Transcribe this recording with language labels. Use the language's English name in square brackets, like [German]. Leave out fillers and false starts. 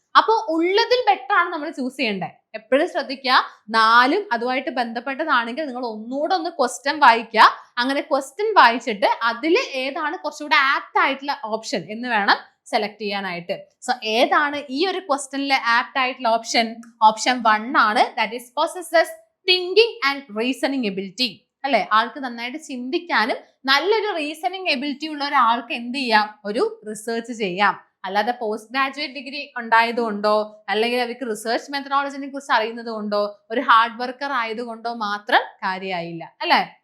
[Malayalam] അപ്പോൾ ഉള്ളതിൽ ബെറ്റർ ആണ് നമ്മൾ ചൂസ് ചെയ്യേണ്ടത്. എപ്പോഴും ശ്രദ്ധിക്കുക, 4ഉം അതുമായിട്ട് ബന്ധപ്പെട്ടതാണെങ്കിൽ നിങ്ങൾ ഒന്നുകൂടെ ഒന്ന് ക്വസ്റ്റ്യൻ വായിക്കുക. അങ്ങനെ ക്വസ്റ്റ്യൻ വായിച്ചിട്ട് അതിൽ ഏതാണ് കുറച്ചുകൂടെ ആപ്റ്റ് ആയിട്ടുള്ള ഓപ്ഷൻ എന്ന് വേണം സെലക്ട് ചെയ്യാനായിട്ട്. സോ ഏതാണ് ഈ ഒരു ക്വസ്റ്റ്യനിലെ ആപ്റ്റ് ആയിട്ടുള്ള ഓപ്ഷൻ? ഓപ്ഷൻ 1 ആണ്. [English] That is possesses thinking and reasoning ability. [Malayalam] അല്ലെ, ആൾക്ക് നന്നായിട്ട് ചിന്തിക്കാനും നല്ലൊരു റീസണിങ് എബിലിറ്റി ഉള്ള ഒരാൾക്ക് എന്ത് ചെയ്യാം? ഒരു റിസർച്ച് ചെയ്യാം. അല്ലാതെ പോസ്റ്റ് ഗ്രാജുവേറ്റ് ഡിഗ്രി ഉണ്ടായതുകൊണ്ടോ അല്ലെങ്കിൽ അവർക്ക് റിസർച്ച് മെത്തഡോളജിനെ കുറിച്ച് അറിയുന്നത് കൊണ്ടോ ഒരു ഹാർഡ് വർക്കർ ആയതുകൊണ്ടോ മാത്രം കാര്യമായില്ല, അല്ലെ?